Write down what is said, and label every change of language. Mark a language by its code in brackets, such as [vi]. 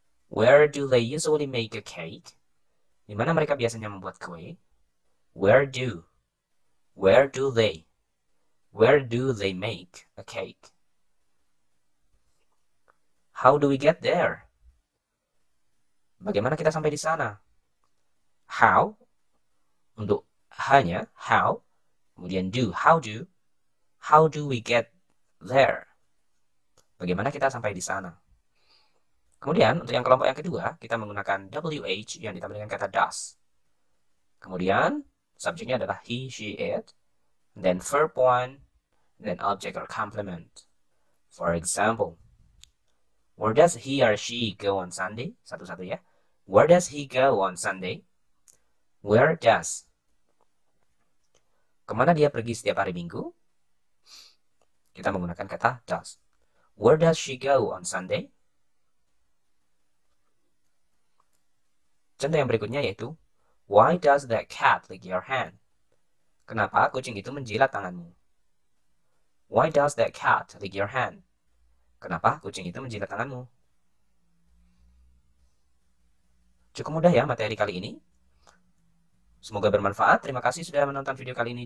[en] Where do they usually make a cake? [id] Di mana mereka biasanya membuat kue? [en] Where do? Where do they? Where do they make a cake? How do we get there? [id] Bagaimana kita sampai di sana? [en] How? [id] Untuk hanya, how. Kemudian do, how do. [en] How do we get there? [id] Bagaimana kita sampai di sana? Kemudian, untuk yang kelompok yang kedua, kita menggunakan WH yang ditambah dengan kata does. Kemudian, subjeknya adalah [en] he, she, it. Then verb one, then object or complement. For example, where does he or she go on Sunday? [id] Satu-satu ya. [en] Where does he go on Sunday? Where does? [id] Kemana dia pergi setiap hari Minggu? Kita menggunakan kata does. [en] Where does she go on Sunday? [id] Contoh yang berikutnya yaitu, [en] why does that cat lick your hand? [id] Kenapa kucing itu menjilat tanganmu? [en] Why does that cat lick your hand? [id] Kenapa kucing itu menjilat tanganmu? Cukup mudah ya materi kali ini. Semoga bermanfaat. Terima kasih sudah menonton video kali ini.